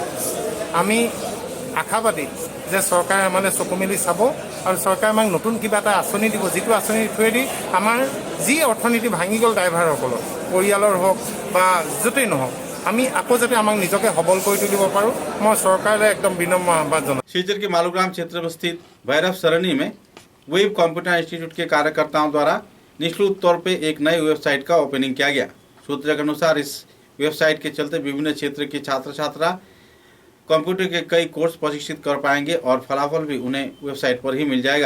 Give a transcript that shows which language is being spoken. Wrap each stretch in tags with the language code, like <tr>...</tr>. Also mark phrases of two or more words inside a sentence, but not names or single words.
<as>আমি আশাবাদী যে চৰকাৰে মানে চকু মেলি চাব আৰু চৰকাৰে আমাক নতুন কিবা এটা আঁচনি দিব, যিটো আঁচনিৰ থ্ৰুৱেদি আমাৰ যি অৰ্থনীতি ভাঙি গ'ল ড্ৰাইভাৰসকলৰ, পৰিয়ালৰ হওক বা য'তেই নহওক, আমি আকৌ যাতে আমাক নিজকে সবল কৰি তুলিব পাৰোঁ। মই চৰকাৰলৈ একদम বিনম্ৰ আহ্বান জনাওঁ।</as> <hi>शिवचर के मालूग्राम क्षेत्र में स्थित भैरव सरणी में वेब कंप्यूटर इंस्टीट्यूट के कार्यकर्ताओं द्वारा निःशुल्क तौर पर एक नई वेबसाइट का ओपनिंग किया गया। सूत्रों के अनुसार इस वेबसाइट के चलते विभिन्न क्षेत्र के छात्र छात्रा कंप्यूटर के कई कोर्स प्रशिक्षित कर पाएंगे और फलाफल भी उन्हें वेबसाइट पर ही मिल जाएगा।</hi>